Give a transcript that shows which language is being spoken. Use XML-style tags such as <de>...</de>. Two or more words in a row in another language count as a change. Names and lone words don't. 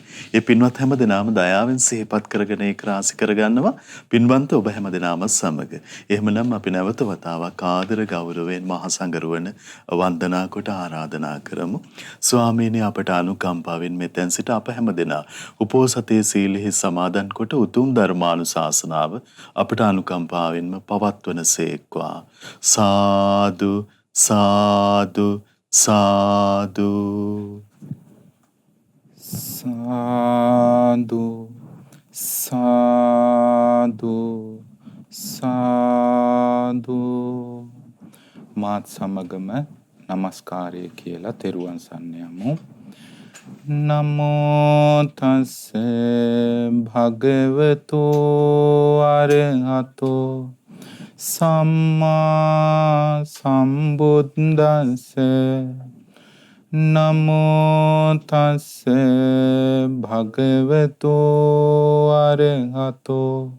<si>ඒ පින්වත් හැමදෙනාම දයාවෙන් සිහිපත් කරගෙන ඒක රාශි කරගන්නවා පින්වන්ත ඔබ හැමදෙනාම සමග. එහෙමනම් අපි නැවත වතාවක් ආදර ගෞරවයෙන් මහා සංඝරුවන වන්දනා කොට ආරාධනා කරමු. ස්වාමීනි අපට අනුකම්පාවෙන් මෙතෙන් සිට අප හැමදෙනා උපෝසතේ සීලෙහි සමාදන් කොට උතුම් ධර්මානුශාසනාව අපට අනුකම්පාවෙන්ම පවත්වනසේක්වා. සාදු සාදු සාදු සාදු සාදු සාදු මාත් සමගම නමස්කාරය කියලා තෙරුවන් සරණ යමු.</si> <pi>නමෝ තස්ස භගවතු අරහතෝ සම්මා සම්බුද්දස්ස නමෝ තස්ස භගවතු අරහතෝ</pi>